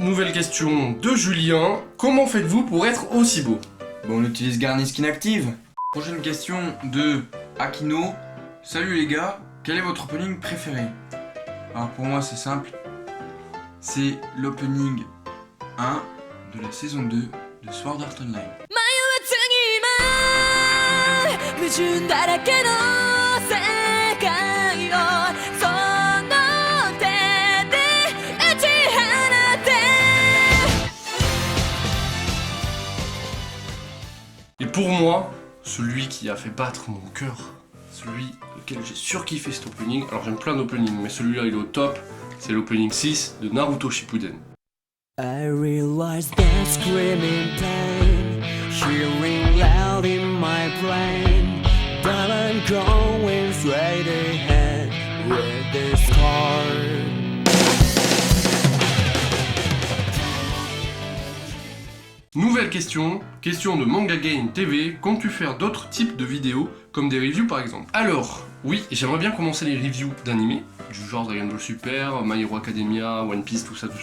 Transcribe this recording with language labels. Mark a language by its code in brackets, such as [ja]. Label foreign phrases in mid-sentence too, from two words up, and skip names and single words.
[fr] Nouvelle question de Julien. Comment faites-vous pour être aussi beau? Bon, on utilise Garnier Skin Active. Prochaine question de Akino. Salut les gars, quel est votre opening préféré? Alors pour moi c'est simple. C'est l'opening 1 de la saison 2 de Sword Art Online. [ja] 矛盾だらけの世界をその手で打ち放て [fr] Et pour moi, celui qui a fait battre mon cœur, celui auquel j'ai surkiffé cet opening, alors j'aime plein d'openings, mais celui-là il est au top, c'est l'opening 6 de Naruto Shippuden. [en] I realize that screaming pain, hearing loud in my brain, but I'm going straight ahead with this car. [fr] Nouvelle question, question de Manga Game TV, comptes-tu faire d'autres types de vidéos, comme des reviews par exemple? Alors, oui, j'aimerais bien commencer les reviews d'animés, du genre Dragon Ball Super, My Hero Academia, One Piece, tout ça.